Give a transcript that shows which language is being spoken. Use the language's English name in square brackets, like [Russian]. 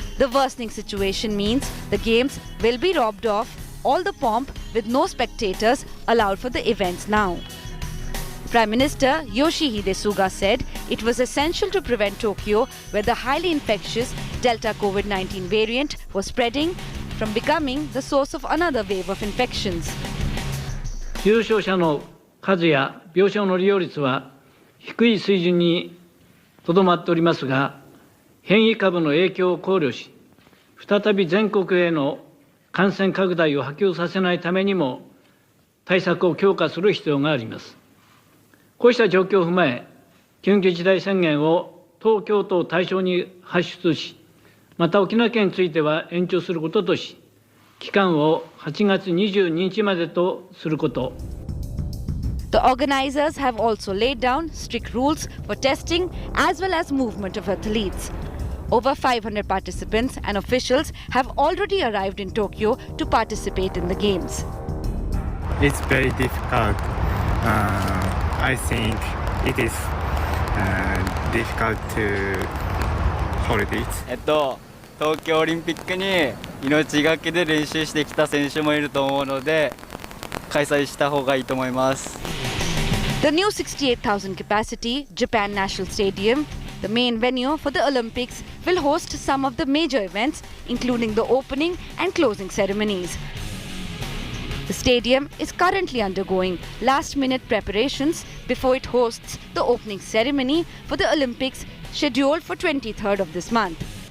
[English] The worsening situation means the games will be robbed of all the pomp with no spectators allowed for the events now. Prime Minister Yoshihide Suga said it was essential to prevent Tokyo, where the highly infectious Delta COVID-19 variant was spreading, from becoming the source of another wave of infections. [Japanese] 重症者の数や病床の利用率は低い水準にとどまっておりますが、変異株の影響を考慮し、再び全国への感染拡大を波及させないためにも対策を強化する必要があります。こうした状況を踏まえ、緊急事態宣言を東京都を対象に発出し、また沖縄県については延長することとし、期間を8月22日までとすること。 [English] The organizers have also laid down strict rules for testing as well as movement of athletes. Over 500 participants and officials have already arrived in Tokyo to participate in the games. It's very difficult. I think it is difficult to hold it. [Japanese] 東京オリンピックに命がけで練習してきた選手もいると思うので開催した方がいいと思います。 [English] The new 68,000 capacity Japan National Stadium, the main venue for the Olympics, will host some of the major events, including the opening and closing ceremonies. The stadium is currently undergoing last-minute preparations before it hosts the opening ceremony for the Olympics scheduled for 23rd of this month.